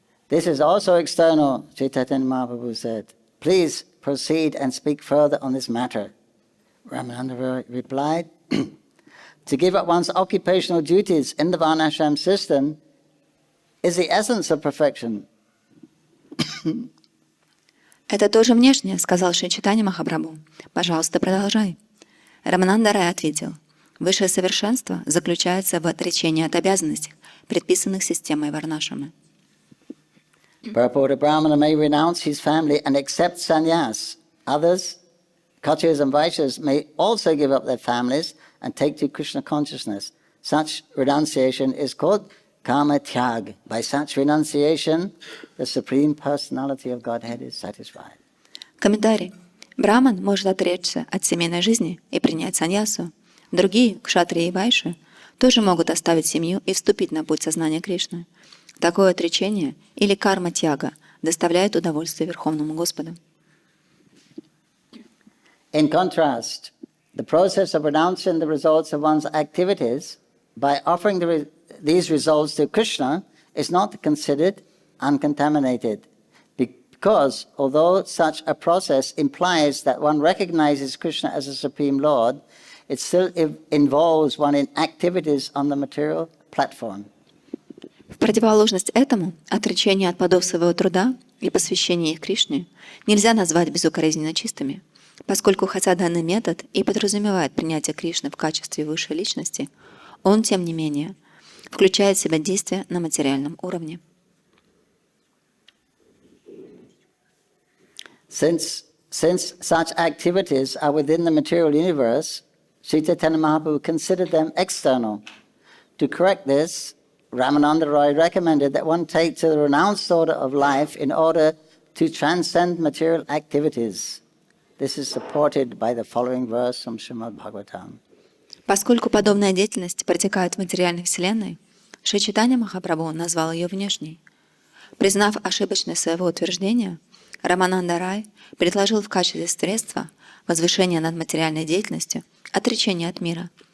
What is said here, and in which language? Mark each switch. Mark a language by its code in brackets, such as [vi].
[en] This is also external, Chaitanya Mahaprabhu said. Please proceed and speak further on this matter. Ramananda replied, to give up one's occupational duties in the Varnashram system is the essence of perfection. [ru] Это тоже внешнее, сказал Шри Чайтанья Махапрабху. Пожалуйста, продолжай. Рамананда Рай ответил, высшее совершенство заключается в отречении от обязанностей, предписанных системой Варнашрамы. [en] Purport, a Brahmana may renounce his family and accept sannyas. Others, Kshatriyas and Vaishyas, may also give up their families and take to Krishna consciousness. Such renunciation is called karma tyag. By such renunciation, the Supreme Personality of Godhead is satisfied. [ru] Комментарий. Браман может отречься от семейной жизни и принять саньясу. Другие, кшатрии и вайши, тоже могут оставить семью и вступить на путь сознания Кришны. Такое отречение или карма тяга доставляет удовольствие Верховному Господу. [en] In contrast, the process of renouncing the results of one's activities by offering these results to Krishna is not considered uncontaminated, because although such a process implies that one recognizes Krishna as a Supreme Lord, it still involves one in activities on the material platform. [ru] В противоположность этому, отречение от плодов своего труда и посвящение их Кришне нельзя назвать безукоризненно чистыми, поскольку хотя данный метод и подразумевает принятие Кришны в качестве высшей личности, он, тем не менее, включает в себя действия на материальном уровне. [en] Since such activities are within the material universe, Śrī Caitanya-Mahaprabhu considered them external. To correct this, Ramananda Roy recommended that one take to the renounced order of life in order to transcend material activities. This is supported by the following verse from Srimad Bhagavatam. [ru] Поскольку подобная деятельность протекает в материальной вселенной, Шри Чайтанья Махапрабху назвал ее внешней. Признав ошибочность своего утверждения, Рамананда Рай предложил в качестве средства возвышения над материальной деятельностью отречение от мира.